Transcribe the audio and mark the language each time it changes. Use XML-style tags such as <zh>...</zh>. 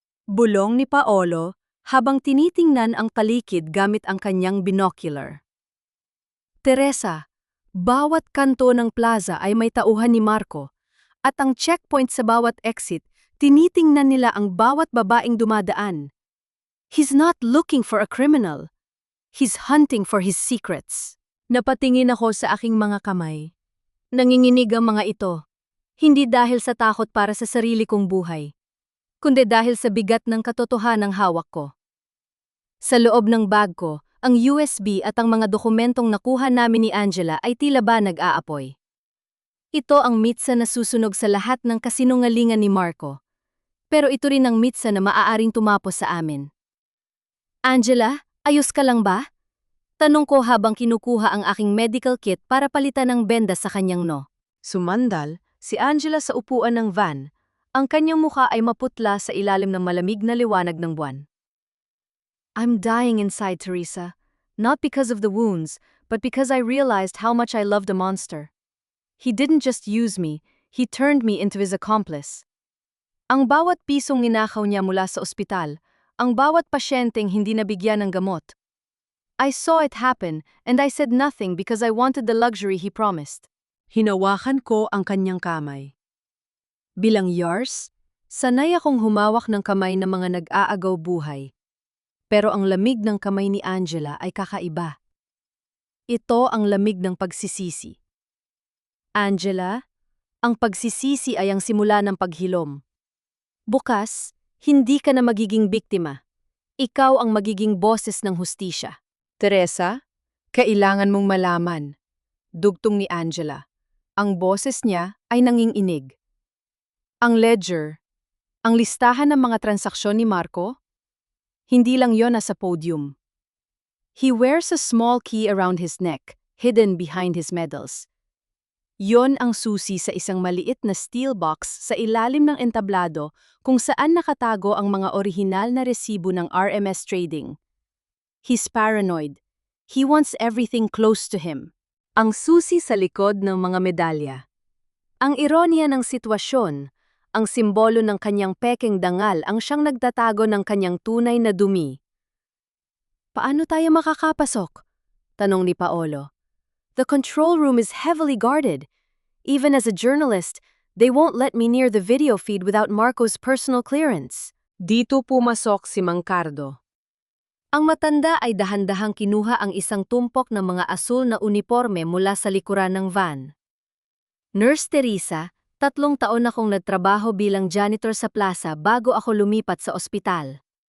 <tl>Bulong ni Paolo habang tinitingnan ang paligid gamit ang kanyang binocular. Teresa, bawat kanto ng plaza ay may tauhan ni Marco, at ang checkpoint sa bawat exit, tinitingnan nila ang bawat babaeng dumadaan.</tl> <en>He's not looking for a criminal. He's hunting for his secrets.</en> <tl>Napatingin ako sa aking mga kamay. Nanginginig ang mga ito, hindi dahil sa takot para sa sarili kong buhay, kundi dahil sa bigat ng katotohanang hawak ko. Sa loob ng bag ko, ang USB at ang mga dokumentong nakuha namin ni Angela ay tila ba nag-aapoy. Ito ang mitsa na susunog sa lahat ng kasinungalingan ni Marco. Pero ito rin ang mitsa na maaaring tumapos sa amin. Angela, ayos ka lang ba? Tanong ko habang kinukuha ang aking medical kit para palitan ng benda sa kanyang no. Sumandal, si Angela sa upuan ng van. Ang kanyang mukha ay maputla sa ilalim ng malamig na liwanag ng buwan.</tl> <en>I'm dying inside, Teresa. Not because of the wounds, but because I realized how much I loved a monster. He didn't just use me, he turned me into his accomplice.</en> <tl>Ang bawat pisong ninakaw niya mula sa ospital, ang bawat pasyenteng hindi nabigyan ng gamot.</tl> <en>I saw it happen, and I said nothing because I wanted the luxury he promised.</en> <tl>Hinawakan ko ang kanyang kamay. Bilang Yars, sanay akong humawak ng kamay ng mga nag-aagaw buhay. Pero ang lamig ng kamay ni Angela ay kakaiba. Ito ang lamig ng pagsisisi. Angela, ang pagsisisi ay ang simula ng paghilom. Bukas, hindi ka na magiging biktima. Ikaw ang magiging boses ng hustisya. Teresa, kailangan mong malaman. Dugtong ni Angela. Ang boses niya ay nanginginig. Ang ledger, ang listahan ng mga transaksyon ni Marco, hindi lang yon nasa podium.</tl> <en>He wears a small key around his neck, hidden behind his medals.</en> <tl>Yon ang susi sa isang maliit na steel box sa ilalim ng entablado kung saan nakatago ang mga orihinal na resibo ng RMS Trading.</tl> <en>He's paranoid. He wants everything close to him.</en> <tl>Ang susi sa likod ng mga medalya. Ang ironya ng sitwasyon, ang simbolo ng kanyang pekeng dangal ang siyang nagtatago ng kanyang tunay na dumi. Paano tayo makakapasok? Tanong ni Paolo.</tl> <en>The control room is heavily guarded. Even as a journalist, they won't let me near the video feed without Marco's personal clearance.</en> <tl>Dito pumasok si Mang Cardo. Ang matanda ay dahan-dahang kinuha ang isang tumpok ng mga asul na uniforme mula sa likuran ng van. Nurse Teresa, 3 taon akong nagtrabaho bilang janitor sa plaza bago ako lumipat sa ospital.</tl>